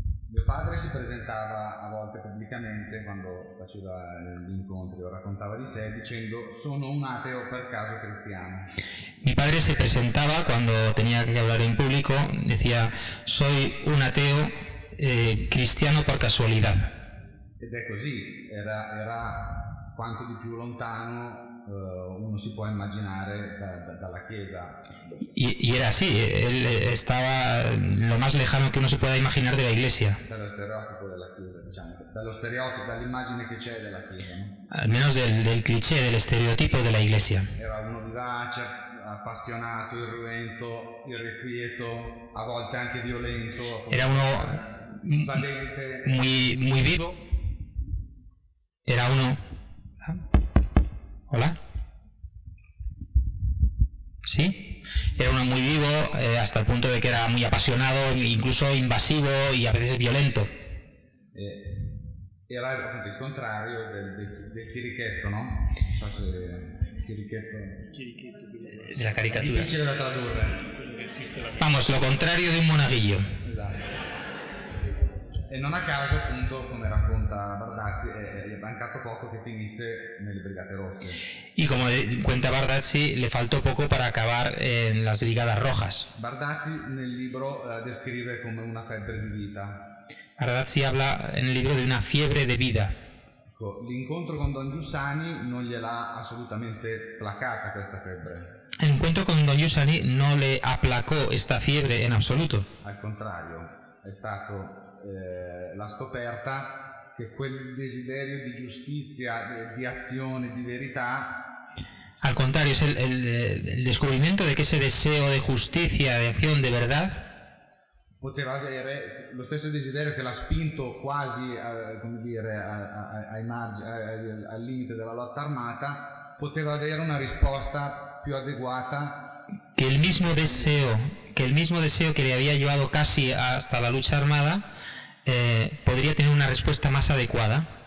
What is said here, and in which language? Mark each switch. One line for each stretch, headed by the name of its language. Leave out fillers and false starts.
Italian: Mio padre si presentava a volte pubblicamente quando faceva gli incontri o raccontava di sé dicendo sono un ateo per caso cristiano.
Spanish: Mi padre se presentaba cuando tenía que hablar en público, decía soy un ateo cristiano por casualidad.
Italian: Ed è così, era quanto di più lontano uno si può immaginare dalla Chiesa.
Spanish: Y era así, él estaba lo más lejano que uno se pueda imaginar de la Iglesia.
Italian: Dallo stereotipo della Chiesa, diciamo, dallo stereotipo, dall'immagine che c'è della Chiesa, no?
Spanish: Al menos del cliché, del estereotipo de la Iglesia.
Italian: Era uno vivace, appassionato, irruento, irrequieto, a volte anche violento.
Spanish: Era uno muy vivo. Era uno... ¿Hola? ¿Sí? Era uno muy vivo hasta el punto de que era muy apasionado, incluso invasivo y a veces violento.
Italian: Era appunto il contrario del chirichetto, no? Non so se chirichetto...
Spanish: De la caricatura.
Italian: Difficile da tradurre.
Spanish: Vamos, lo contrario de un monaguillo.
Italian: Esatto. E non a caso, appunto, come racconta Bardazzi, è mancato poco che finisse nelle Brigate Rosse.
Spanish: Y como cuenta Bardazzi, le faltó poco para acabar en las Brigadas Rojas.
Italian: Bardazzi nel libro descrive come una febbre di vita.
Spanish: Bardazzi habla en el libro de una fiebre de vida.
Italian: L'incontro con Don Giussani non gliel'ha assolutamente placata questa febbre.
Spanish: El encuentro con Don Giussani no le aplacó esta fiebre en absoluto.
Italian: Al contrario, è stato la scoperta che quel desiderio di giustizia, di azione, di verità.
Spanish: Al contrario, es el descubrimiento de que ese deseo de justicia, de acción, de verdad,
Italian: poteva avere lo stesso desiderio che l'ha spinto quasi come dire, al limite della lotta armata, poteva avere una risposta più adeguata.
Spanish: Que el mismo deseo que le había llevado casi hasta la lucha armada podría tener una respuesta más adecuada.